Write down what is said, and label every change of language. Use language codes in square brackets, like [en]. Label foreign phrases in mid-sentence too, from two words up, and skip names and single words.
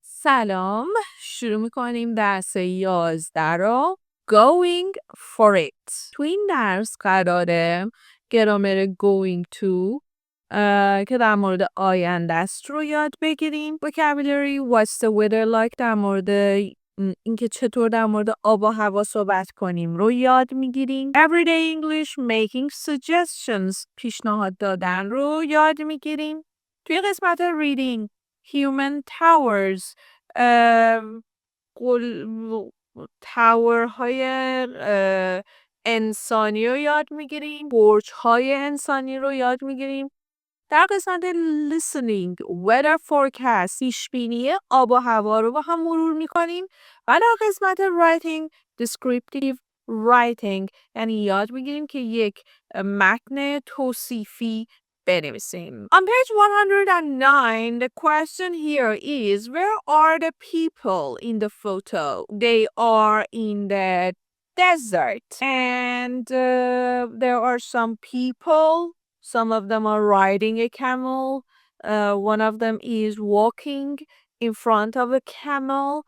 [fa] سلام، شروع میکنیم درس 11 رو [en] Going for it. [fa] تو این درس قراره گرامر [en] going to [fa] که در مورد آینده است رو یاد بگیریم. [en] vocabulary what's the weather like [fa] در مورد اینکه چطور در مورد آب و هوا صحبت کنیم رو یاد میگیریم. [en] everyday English making suggestions [fa] پیشنهاد دادن رو یاد میگیریم. توی قسمت [en] reading human towers [fa] تاورهای انسانی رو یاد میگیریم. برج‌های انسانی رو یاد میگیریم. در قسمت لیسنینگ [en] weather forecast [fa] پیشبینی آب و هوا رو با هم مرور میکنیم. و در قسمت [en] writing descriptive writing [fa] یعنی یاد میگیریم که یک متن توصیفی بنویسیم. [en] On page 109, the question here is, where are the people in the photo? They are in the desert. And there are some people. Some of them are riding a camel. One of them is walking in front of a camel.